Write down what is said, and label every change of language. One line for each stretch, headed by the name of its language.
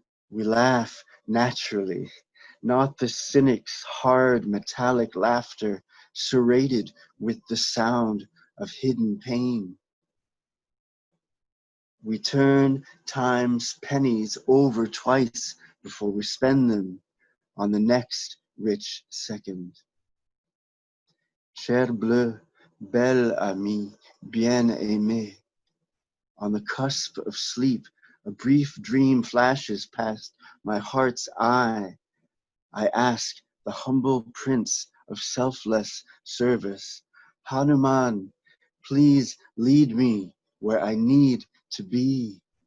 English: We laugh naturally, not the cynic's hard metallic laughter, serrated with the sound of hidden pain. We turn time's pennies over twice before we spend them on the next rich second.
French: Cher bleu, belle amie, bien aimée.
English: On the cusp of sleep, a brief dream flashes past my heart's eye. I ask the humble prince of selfless service, Hanuman, please lead me where I need to be.